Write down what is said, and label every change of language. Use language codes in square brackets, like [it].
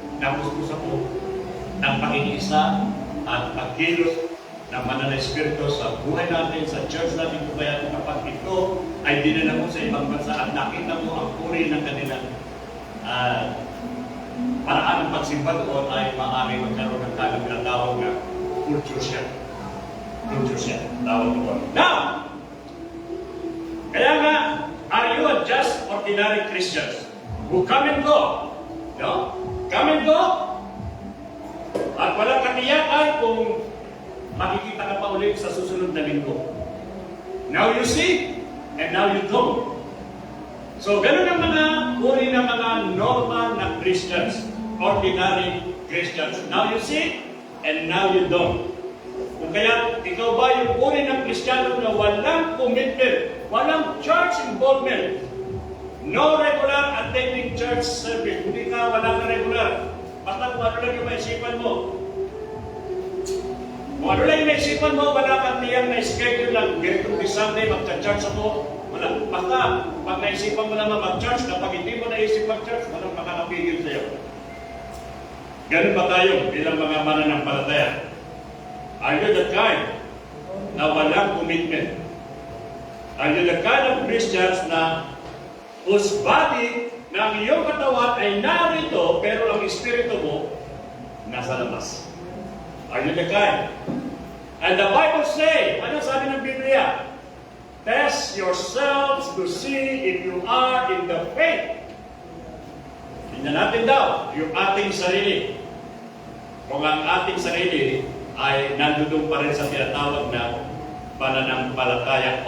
[tl] Napuspos ako ng pakikiisa at pagkilos ng banal na espiritu sa buhay natin, sa church natin. Kaya kapag ito ay dinala mo sa ibang bansa at nakita mo ang puri ng kanilang paraan ng pagsimba doon, ay maaari magkaroon ng tinatawag na culture shock. Culture shock. Tawag doon. [en] Now, [tl] kaya nga, [en] are you just ordinary Christians who come and go? No? Come and go? [tl] At walang katiyakan kung makikita ka pa ulit sa susunod na linggo. [en] Now you see, and now you don't. [tl] So, ganun ang mga uri ng mga normal na Christians, ordinary Christians. [en] Now you see, and now you don't. [tl] Kung kaya, ikaw ba yung uri ng Kristiyano na walang commitment, walang church involvement, [en] no regular attending church service, [tl] hindi ka, wala ka regular, basta kung ano lang yung maisipan mo. Kung ano lang yung maisipan mo, wala kang niyang na-schedule lang, getong [en] this Sunday, [tl] magka-church ako, wala. Basta, pag naisipan mo naman mag-church, kapag hindi mo naisip mag-church, walang makakapigil sa'yo. Ganun ba tayo bilang mga mananampalataya? [en] Are you the kind [tl] na walang [en] commitment? Are you the kind of Christians [tl] na [en] whose body [tl] na ang iyong katawan ay narito pero ang espiritu mo nasa labas? [en] Are you the kind? And the Bible say, [tl] ano sabi ng Biblia? [en] Test yourselves to see if you are in the faith. [tl] Tingnan natin daw yung ating sarili. Kung ang ating sarili ay nandoon pa rin sa tinatawag na pananampalataya.